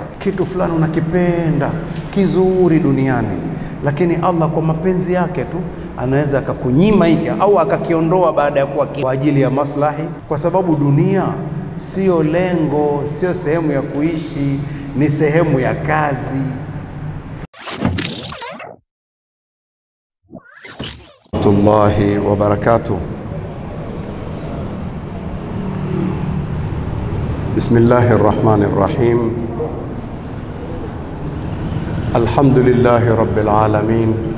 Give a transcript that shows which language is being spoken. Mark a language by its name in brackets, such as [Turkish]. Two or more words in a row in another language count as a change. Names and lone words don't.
[Swahili] Kitu fulani unakipenda kizuri duniani, lakini Allah kwa mapenzi yake tu anaweza akakunyima hiki au akakiondoa baada ya kuwa kwa ajili ya maslahi, kwa sababu dunia sio lengo, sio sehemu ya kuishi, ni sehemu ya kazi. [Arabic] ورحمة الله وبركاته. بسم الله الرحمن الرحيم. الحمد لله رب العالمين.